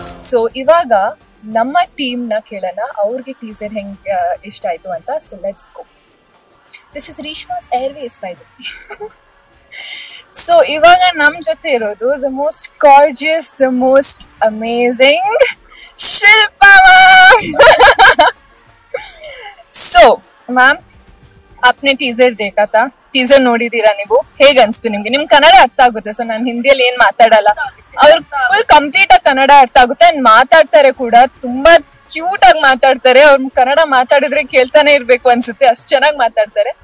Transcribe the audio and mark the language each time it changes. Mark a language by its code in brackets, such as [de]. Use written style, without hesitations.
[kn] So ಇವಾಗ ನಮ್ಮ team ನ ಕೇಳೋಣ ಅವ್ರಿಗೆ ಟೀಸರ್ ಹೆಂಗ್ ಇಷ್ಟ ಆಯ್ತು ಅಂತ. [en] So let's go. This is Reshma's airways by the way. So [kn] ಇವಾಗ ನಮ್ ಜೊತೆ ಇರೋದು [en] The most gorgeous, the most amazing Shilpa ma'am. [kn] So ma'am, [hi] आपने टीजर देखा था, [kn] टीजर ನೋಡಿದೀರಾ ನೀವು? ಹೇಗ್ ಅನ್ಸ್ತು ನಿಮ್ಗೆ? ನಿಮ್ ಕನ್ನಡ ಅರ್ಥ ಆಗುತ್ತೆ? ಸೊ ನಾನು ಹಿಂದಿಯಲ್ಲಿ ಏನ್ ಮಾತಾಡಲ್ಲ, ಅವ್ರು ಫುಲ್ ಕಂಪ್ಲೀಟ್ ಆಗಿ ಕನ್ನಡ ಅರ್ಥ ಆಗುತ್ತೆ ಅಂಡ್ ಮಾತಾಡ್ತಾರೆ ಕೂಡ. ತುಂಬಾ ಕ್ಯೂಟ್ ಆಗಿ ಮಾತಾಡ್ತಾರೆ. ಅವ್ರು ಕನ್ನಡ ಮಾತಾಡಿದ್ರೆ ಕೇಳ್ತಾನೆ ಇರ್ಬೇಕು ಅನ್ಸುತ್ತೆ, ಅಷ್ಟ್ ಚೆನ್ನಾಗಿ ಮಾತಾಡ್ತಾರೆ.